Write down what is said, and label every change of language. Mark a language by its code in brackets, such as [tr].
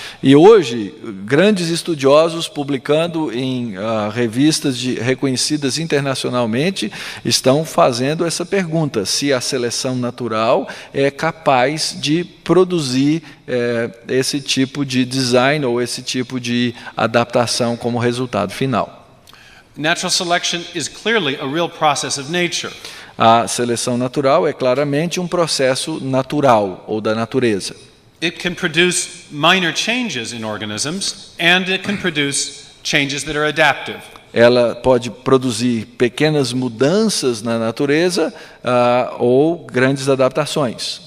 [pt] E hoje, grandes estudiosos publicando em revistas reconhecidas internacionalmente estão fazendo essa pergunta: se a seleção natural é capaz de produzir esse tipo de design ou esse tipo de adaptação como resultado final. [en] Natural selection is clearly a real process of nature. [pt] A seleção natural é claramente um processo natural ou da natureza. [en] It can produce minor changes in organisms, and it can produce changes that are adaptive. [pt] Ela pode produzir pequenas mudanças na natureza ou grandes adaptações.